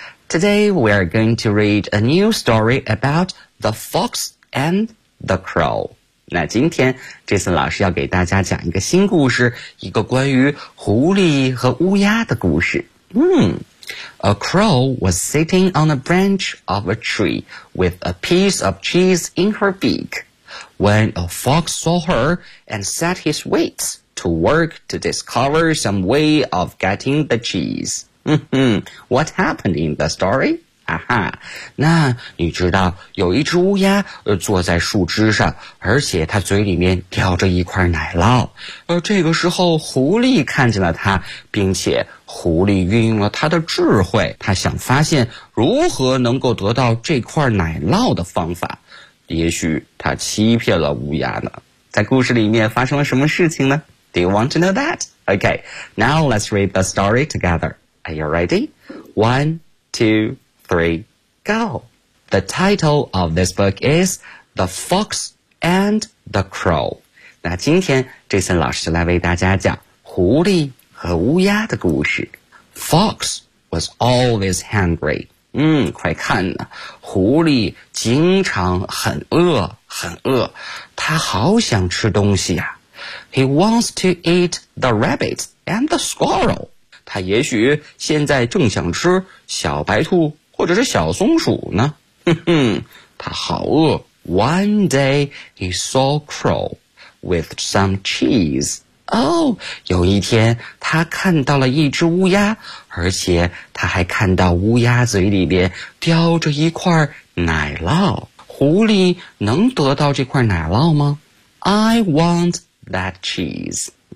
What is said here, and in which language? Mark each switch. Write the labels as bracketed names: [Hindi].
[English] Today we are going to read a new story about the fox and the crow. [Chinese] 那今天 Jason 老师要给大家讲一个新故事，一个关于狐狸和乌鸦的故事。 [English] A crow was sitting on a branch of a tree with a piece of cheese in her beak. When a fox saw her and set his wits. To work to discover some way of getting the cheese. What happened in the story? [Chinese] 那你知道有一只乌鸦坐在树枝上，而且它嘴里面叼着一块奶酪。这个时候狐狸看见了它，并且狐狸运用了它的智慧，它想发现如何能够得到这块奶酪的方法。也许它欺骗了乌鸦呢。在故事里面发生了什么事情呢？ [English] Do you want to know that? Okay, now let's read the story together. Are you ready? 1, 2, 3, go! The title of this book is The Fox and the Crow. [Chinese] 那今天 Jason 老师来为大家讲狐狸和乌鸦的故事。 [English] Fox was always hungry. [Chinese] 快看呢，狐狸经常很饿，很饿，它好想吃东西呀。 [English] He wants to eat the rabbit and the squirrel. [Chinese] 他也许现在正想吃小白兔或者是小松鼠呢。哼哼，他好饿。 [English] One day he saw crow with some cheese. [Chinese] 有一天他看到了一只乌鸦，而且他还看到乌鸦嘴里边叼着一块奶酪。狐狸能得到这块奶酪吗？ [English] I want... That cheese.